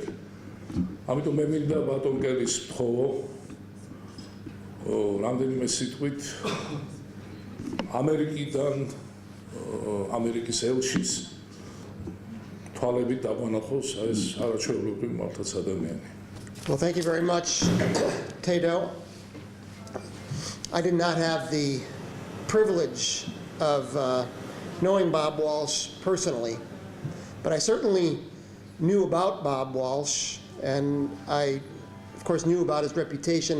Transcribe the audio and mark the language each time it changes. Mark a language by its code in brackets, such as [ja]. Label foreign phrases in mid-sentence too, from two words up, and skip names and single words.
[ka] ამიტომ მე მინდა ბატონ კელის თხოვო რამდენიმე სიტყვით ამერიკიდან ამერიკის ელჩის თვალებით დაგვანახოს ეს არაჩვეულებრივი მართლაც ადამიანი. [en] Well, thank you very much, Tato. I did not have the privilege of knowing Bob Walsh personally, but I certainly knew about Bob Walsh, and I, of course, knew about his reputation.